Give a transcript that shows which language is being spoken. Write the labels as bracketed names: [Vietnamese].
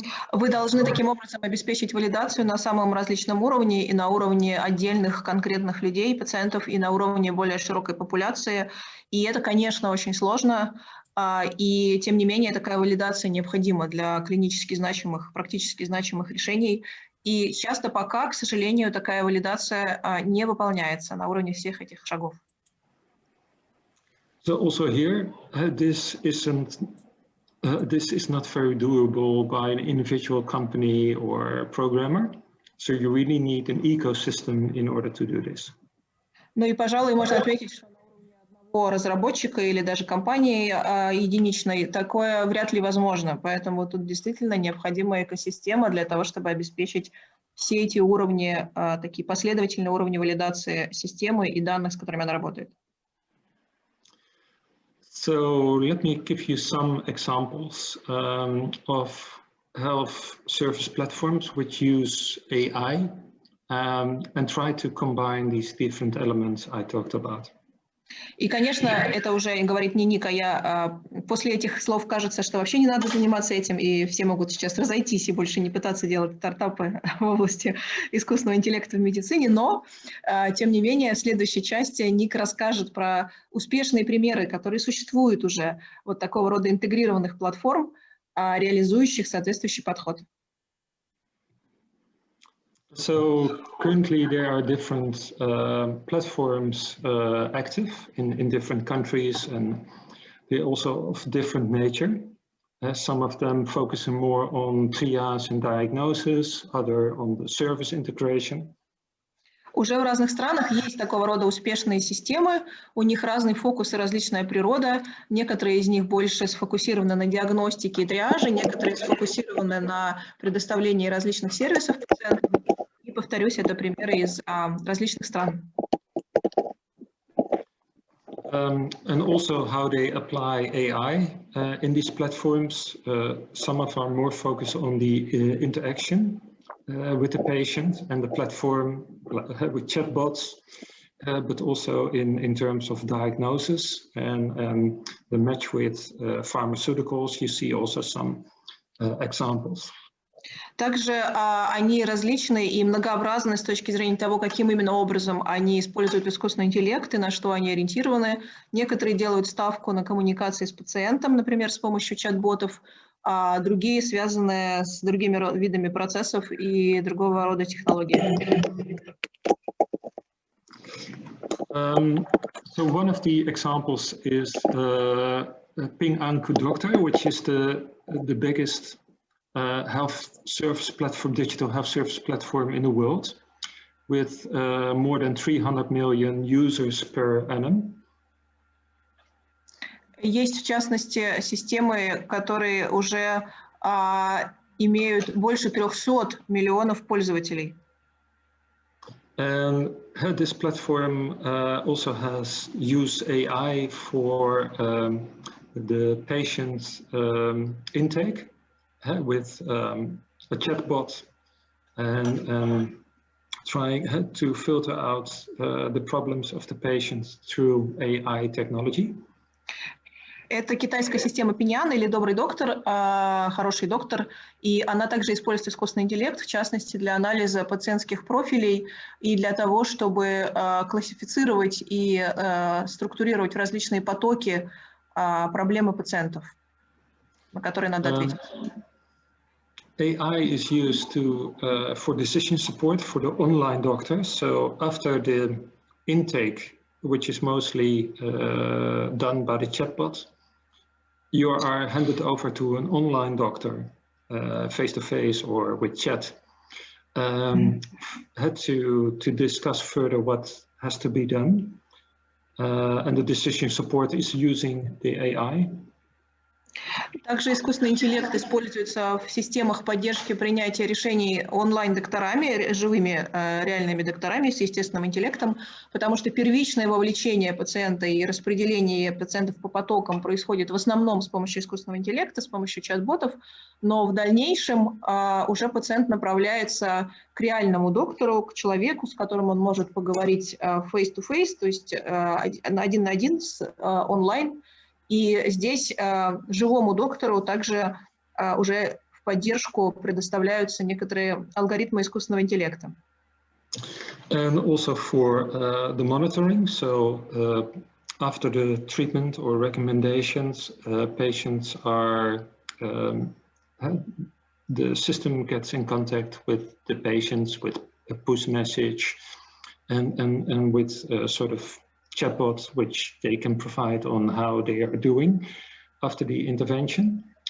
[Russian] Вы должны таким образом обеспечить валидацию на самом различном уровне, и на уровне отдельных конкретных людей, пациентов, и на уровне более широкой популяции. И это, конечно, очень сложно, и тем не менее такая валидация необходима для клинически значимых, практически значимых решений. И часто пока, к сожалению, такая валидация не выполняется на уровне всех этих шагов. [English] So also here, this is not very doable by an individual company or programmer. So you really need an ecosystem in order to do this. [Russian] Ну и, пожалуй, можно отметить, что на уровне одного разработчика или даже компании единичной такое вряд ли возможно. Поэтому тут действительно необходима экосистема для того, чтобы обеспечить все эти уровни, такие последовательные уровни валидации системы и данных, с которыми она работает. [English] So let me give you some examples of health service platforms which use AI and try to combine these different elements I talked about. [Russian] И, конечно, это уже говорит не Ник, а я. После этих слов кажется, что вообще не надо заниматься этим, и все могут сейчас разойтись и больше не пытаться делать стартапы в области искусственного интеллекта в медицине. Но, тем не менее, в следующей части Ник расскажет про успешные примеры, которые существуют уже, вот такого рода интегрированных платформ, реализующих соответствующий подход. [English] So currently there are different platforms active in different countries, and they're also of different nature. Some of them focusing more on triage and diagnosis, other on the service integration. [Russian] Уже в разных странах есть такого рода успешные системы, у них разный фокус и различная природа. Некоторые из них больше сфокусированы на диагностике и триаже, некоторые сфокусированы на предоставлении различных сервисов пациентам. И, повторюсь, это примеры из различных стран. [English] And also how they apply AI in these platforms. Some of them are more focused on the interaction with the patient and the platform with chatbots, but also in terms of diagnosis and the match with pharmaceuticals. You see also some examples. [Russian] Также они различны и многообразны с точки зрения того, каким именно образом они используют искусственный интеллект и на что они ориентированы. Некоторые делают ставку на коммуникации с пациентом, например, с помощью чат-ботов. а другие связаны с другими видами процессов и другого рода технологиями. [English] So one of the examples is Ping Anku Doctor, which is the biggest health service platform, digital health service platform in the world, with more than 300 million users per annum. [Russian] Есть, в частности, системы, которые уже имеют больше 300 миллионов пользователей. [English] And this platform also has used AI for the patient intake with a chatbot and trying to filter out the problems of the patients through AI technology. [Russian] Это китайская система Пиньян или добрый доктор, хороший доктор, и она также использует искусственный интеллект, в частности, для анализа пациентских профилей и для того, чтобы классифицировать и структурировать в различные потоки проблемы пациентов, на которые надо ответить. [English] AI is used for decision support for the online doctors. So after the intake, which is mostly done by the chatbot, you are handed over to an online doctor, face-to-face or with chat, had to discuss further what has to be done. And the decision support is using the AI. [Russian] Также искусственный интеллект используется в системах поддержки принятия решений онлайн-докторами, живыми реальными докторами с естественным интеллектом, потому что первичное вовлечение пациента и распределение пациентов по потокам происходит в основном с помощью искусственного интеллекта, с помощью чат-ботов, но в дальнейшем уже пациент направляется к реальному доктору, к человеку, с которым он может поговорить face-to-face, то есть один на один онлайн. И здесь живому доктору также уже в поддержку предоставляются некоторые алгоритмы искусственного интеллекта. [English] And also for the monitoring, so after the treatment or recommendations, patients are, the system gets in contact with the patients with a push message and with sort of chatbots which they can provide on how they are doing after the intervention.